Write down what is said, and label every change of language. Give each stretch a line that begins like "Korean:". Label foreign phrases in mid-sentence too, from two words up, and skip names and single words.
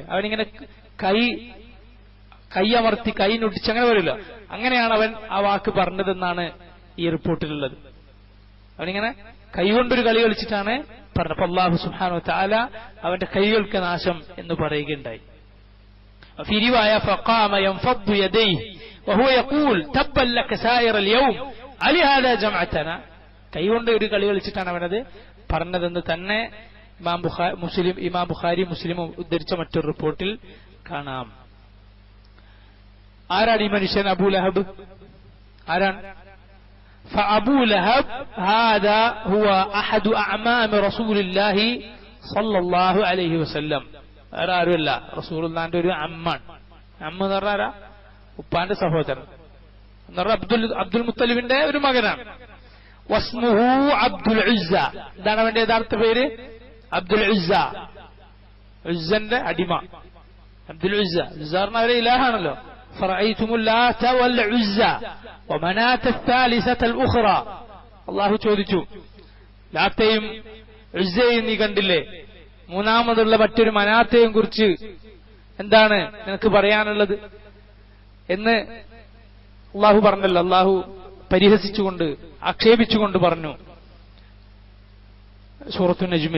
Malayalam: അവനിങ്ങനെ കൈയമർത്തി കൈ നൊട്ടിച്ച് അങ്ങനെ വരില്ല. അങ്ങനെയാണ് അവൻ ആ വാക്ക് പറഞ്ഞതെന്നാണ് ഈ റിപ്പോർട്ടിലുള്ളത്. അവനിങ്ങനെ കൈകൊണ്ടൊരു കളി കളിച്ചിട്ടാണ് പറഞ്ഞത്. അപ്പൊ
Arabic: الله سبحانه وتعالى
Malayalam: അവന്റെ കൈകൾക്ക് നാശം എന്ന് പറയുകയുണ്ടായി.
Arabic: في رواية فقام ينفض يديه وهو يقول تبا لك سائر اليوم ألهذا جمعتنا.
Malayalam: കൈകൊണ്ട് ഒരു കളി കളിച്ചിട്ടാണ് അവനത് പറഞ്ഞതെന്ന് തന്നെ ഇമാം ബുഖാരി മുസ്ലിം ഉദ്ധരിച്ച മറ്റൊരു റിപ്പോർട്ടിൽ കാണാം. ആരാണ് ഈ മനുഷ്യൻ? അബൂലഹബ്. ആരാണ്?
Arabic: فأبو لهب هذا هو أحد أعمام رسول الله صلى الله عليه وسلم.
Malayalam: ആരുമല്ല, റസൂലുള്ളാഹിന്റെ ഒരു അമ്മാണ്. അമ്മ എന്ന് പറഞ്ഞാൽ ഉപ്പാന്റെ സഹോദരൻ എന്ന് പറഞ്ഞാൽ അബ്ദുൽ മുത്തലിബിന്റെ ഒരു മകനാണ്. വസ്മുഹു അബ്ദുൽ ഉസ്സ. എന്താണ് അവന്റെ യഥാർത്ഥ പേര്? അബ്ദുൽ ഉസ്സ, ഉസ്സന്റെ അടിമ. അബ്ദുൽ ഉസ്സ, ഉസ്സ പറഞ്ഞ അവരെ ഇലാഹാണല്ലോ.
Arabic: فرأيتم اللات والعزى ومناة الثالثة الأخرى.
Malayalam: അള്ളാഹു ചോദിച്ചു, ലാത്തയും ഉസ്സയും നീ കണ്ടില്ലേ? മൂന്നാമതുള്ള മറ്റൊരു മനാത്തയും കുറിച്ച് എന്താണ് നിനക്ക് പറയാനുള്ളത് എന്ന് അള്ളാഹു പറഞ്ഞല്ലോ. അള്ളാഹു പരിഹസിച്ചുകൊണ്ട് ആക്ഷേപിച്ചുകൊണ്ട് പറഞ്ഞു സൂറത്തു നജ്മിൽ.